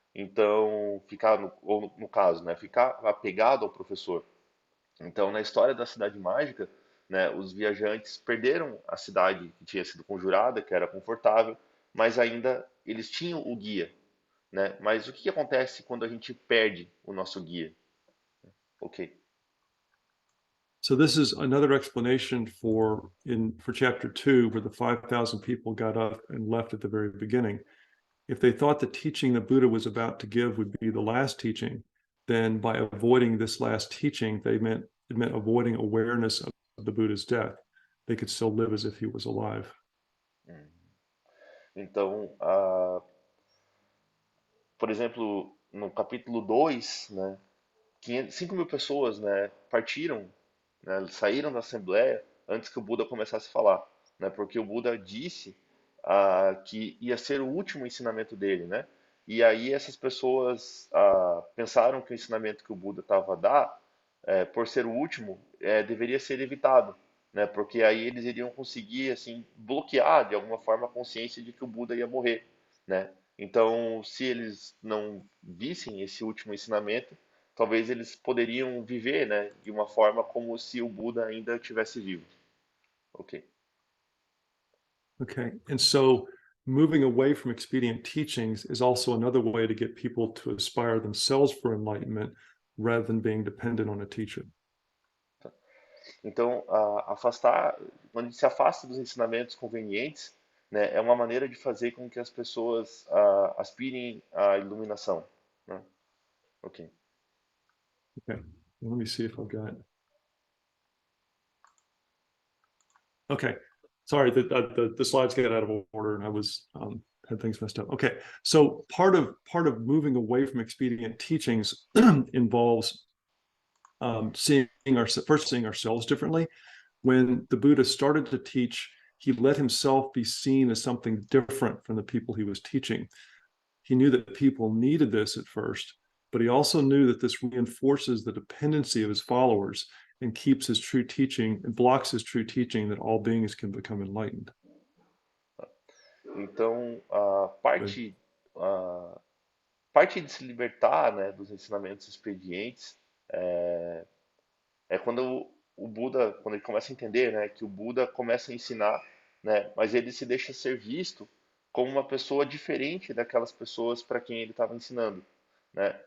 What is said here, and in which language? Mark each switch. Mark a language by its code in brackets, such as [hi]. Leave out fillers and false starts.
[pt] Então, ficar ou no caso, né, ficar apegado ao professor. Então, na história da Cidade Mágica, né, os viajantes perderam a cidade que tinha sido conjurada, que era confortável, mas ainda eles tinham o guia, né? Mas o que acontece quando a gente perde o nosso guia? Ok. [en] So this is another explanation for chapter 2, where the 5,000 people got up and left at the very beginning. If they thought the teaching that Buddha was about to give would be the last teaching, then by avoiding this last teaching, it meant avoiding awareness of the Buddha's death. They could still live as if he was alive. [pt] Então, por exemplo, no capítulo 2, né, 5 mil pessoas, né, partiram, né, saíram da Assembleia antes que o Buda começasse a falar, né, porque o Buda disse que ia ser o último ensinamento dele, né? E aí essas pessoas pensaram que o ensinamento que o Buda estava a dar, por ser o último, deveria ser evitado. né? Porque aí eles iriam conseguir assim bloquear de alguma forma a consciência de que o Buda ia morrer, né? Então, se eles não vissem esse último ensinamento, talvez eles poderiam viver, né, de uma forma como se o Buda ainda estivesse vivo. Ok. Okay. [en] And so moving away from expedient teachings is also another way to get people to aspire themselves for enlightenment rather than being dependent on a teacher. [pt] Então, afastar, quando a gente se afasta dos ensinamentos convenientes, né, é uma maneira de fazer com que as pessoas aspirem à iluminação, né? Ok. [en] Okay. Let me see if I've got. Okay. Sorry, the slides got out of order and I was had things messed up. Okay. So part of moving away from expedient teachings involves seeing ourselves differently. When the Buddha started to teach, he let himself be seen as something different from the people he was teaching. He knew that people needed this at first, but he also knew that this reinforces the dependency of his followers and keeps his true teaching and blocks his true teaching that all beings can become enlightened. [pt] Então, [en] Good. [pt] a parte de se libertar, né, dos ensinamentos expedientes é quando o Buda, quando ele começa a entender, né, que o Buda começa a ensinar, né, mas ele se deixa ser visto como uma pessoa diferente daquelas pessoas para quem ele estava ensinando, né?